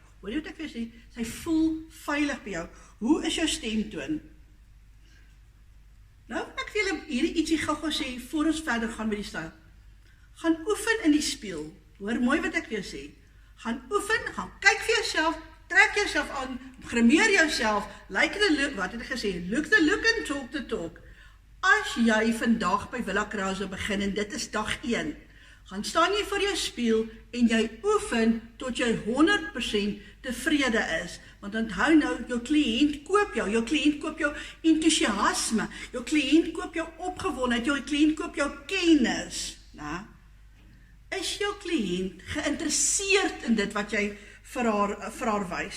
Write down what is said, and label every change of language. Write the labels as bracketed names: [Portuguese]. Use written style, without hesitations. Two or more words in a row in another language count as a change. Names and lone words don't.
[Afrikaans] Hoor jy wat ek vir jou sê? Sy voel veilig by jou. Hoe is jou stemtoon? Nou, ek wil hierdie ietsie gou sê, voor ons verder gaan met die styl. Gaan oefen in die spieël. Hoor mooi wat ek vir jou sê. Gaan oefen, gaan kyk vir jouself, trek jouself aan, grimeer jouself, [English] like the look, [Afrikaans] wat het ek gesê, [English] look the look and talk the talk. [Afrikaans] As jy vandag by Willa Krause begin, en dit is dag 1, gaan staan jy voor jou spieël, en jy oefen, tot jy 100% tevrede is, want onthou nou, jou kliënt koop jou enthousiasme, jou kliënt koop jou opgewondenheid, jou kliënt koop jou kennis, is jou kliënt geïnteresseerd in dit wat jy vir haar wys?